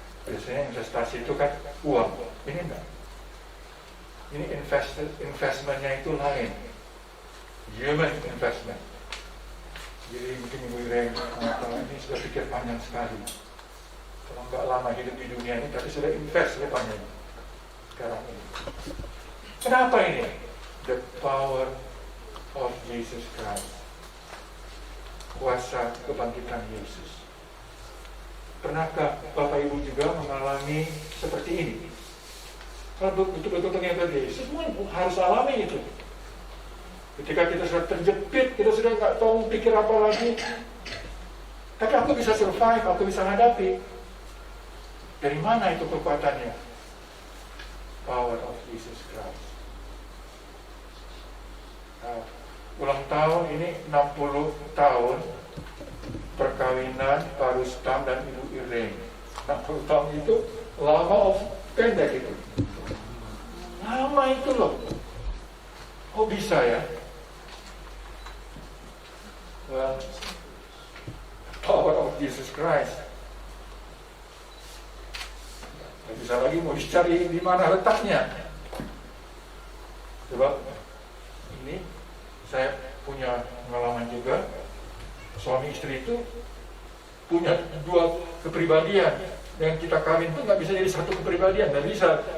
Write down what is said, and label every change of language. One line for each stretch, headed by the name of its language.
Indonesian: Biasanya investasi itu kan uang, ini enggak. Ini investmentnya itu lain, human investment. Jadi mungkin Ibu Irene ini sudah pikir panjang sekali. Kalau nggak lama hidup di dunia ini, tapi sudah invest panjang sekarang ini. Kenapa ini?
English: The power of Jesus Christ.
Indonesian: Kuasa kebangkitan Yesus. Pernahkah Bapak Ibu juga mengalami seperti ini? Kalau betul-betul ternyata Yesus, semua harus alami itu. Ketika kita sudah terjepit, kita sudah nggak tahu pikir apa lagi. Tapi aku bisa survive, aku bisa hadapi. Dari mana itu kekuatannya?
English: Power of Jesus Christ.
Indonesian: Nah, ulang tahun ini 60 tahun perkawinan Pak Rustam dan Ibu Irene. 60 tahun itu lama pendek itu. Lama itu loh. Oh bisa ya?
English: Well, power of Jesus Christ.
Indonesian: Tidak bisa lagi mau dicari di mana letaknya. Coba ini saya punya pengalaman juga. suami istri itu punya dua kepribadian. Dengan kita kawin itu nggak bisa jadi satu kepribadian, nggak bisa.